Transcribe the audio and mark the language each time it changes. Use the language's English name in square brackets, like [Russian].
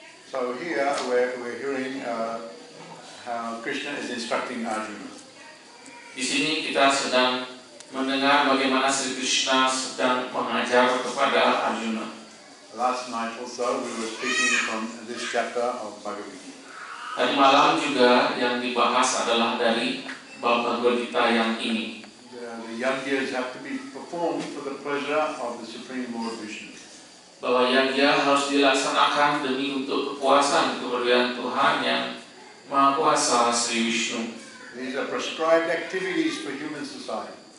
[English] So here we're hearing how Krishna is instructing Arjuna. [Indonesian] Di sini kita sedang mendengar bagaimana Sri Krishna sedang mengajar kepada Arjuna. [English] Last night also we were speaking from this chapter of Bhagavad Gita. [Indonesian] Tadi malam juga yang dibahas adalah dari bab Bhagavad Gita yang ini. [English] The yajnas have to be performed for the pleasure of the Supreme Lord Vishnu. [Indonesian] Bahwa yajna harus dilaksanakan demi untuk kepuasan kemuliaan Tuhan yang Maha Kuasa Sri Vishnu. [English] These are prescribed activities for human society.